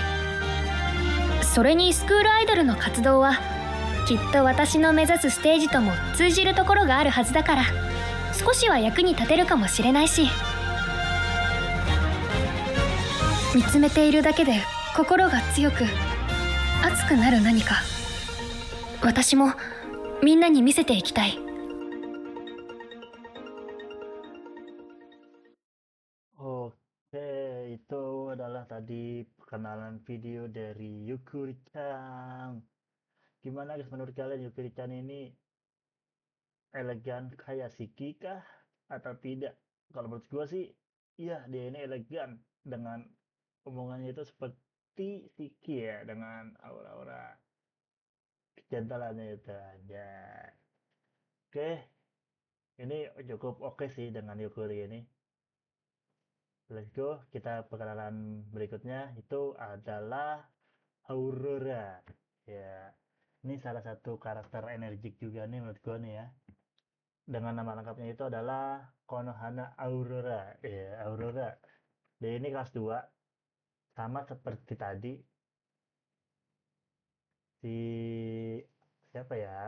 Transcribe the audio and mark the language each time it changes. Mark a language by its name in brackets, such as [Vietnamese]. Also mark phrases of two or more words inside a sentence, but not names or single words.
[Japanese] それにスクールアイドルの活動はきっと私の目指すステージとも通じるところがあるはずだから、少しは役に立てるかもしれないし、見つめているだけで心が強く熱くなる何か、私もみんなに見せていきたい。 [Indonesian] Oke, itu adalah tadi perkenalan video dari Yukuri-chan. Gimana guys menurut kalian Yukuri-chan ini elegan kayak Shiki kah atau tidak? Kalau menurut gue sih, iya dia ini elegan dengan omongannya itu seperti Shiki ya, dengan aura-aura kejantalannya itu aja. Oke, ini cukup oke sih dengan Yukuri ini. [English] Let's go, [Indonesian] kita perkenalan berikutnya itu adalah Aurora. Ya, ini salah satu karakter energik juga nih menurut gue nih ya. Dengan nama lengkapnya itu adalah Konohana Aurora. Ya, Aurora. Dia ini kelas 2, sama seperti tadi si siapa ya?